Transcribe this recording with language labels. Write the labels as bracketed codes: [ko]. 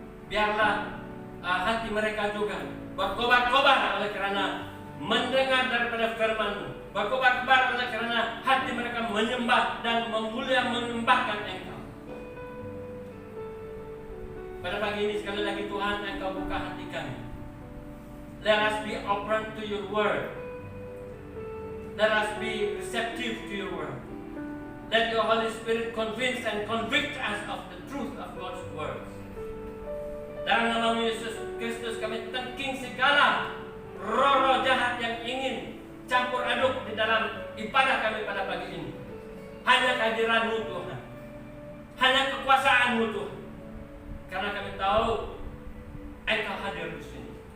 [id] Biarlah hati mereka juga berkobar-kobar oleh karena mendengar daripada firman-Mu, berkobar-kobar oleh karena hati mereka menyembah dan menyembahkan Engkau. Pada pagi ini sekali lagi Tuhan, Engkau buka hati kami. [en] Let us be open to your word. Let us be receptive to your word. Let your Holy Spirit convince and convict us of the truth of God's words. [id] Dalam nama Yesus Kristus kami tengking segala roh-roh jahat yang ingin campur aduk di dalam ibadah kami pada pagi ini. Hanya kehadiran-Mu Tuhan, hanya kekuasaan-Mu Tuhan. Karena kami tahu Engkau hadir di sini.